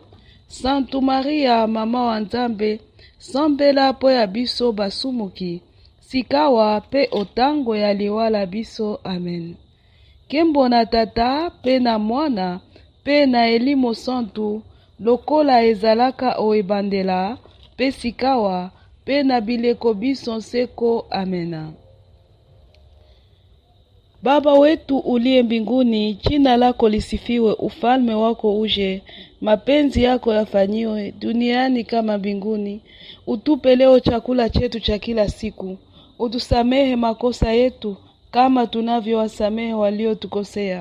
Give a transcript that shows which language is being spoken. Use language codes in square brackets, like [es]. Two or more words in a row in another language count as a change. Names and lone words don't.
[ln] Santu Maria mama wa Nzambe, sambela po ya biso basumuki, sikawa pe otango ya liwala biso. Amen. Kembo na tata pe na mwana pe na elimo santu, lokola ezalaka oebandela pe sikawa pe na bileko biso nseko. Amena. [sw] Baba wetu uliye mbinguni, jina lako lisifiwe, ufalme wako uje, mapenzi yako yafanyiwe duniani kama mbinguni. Utupe leo chakula chetu cha kila siku. Utusamehe makosa yetu kama tunavyowasamehe waliotukosea.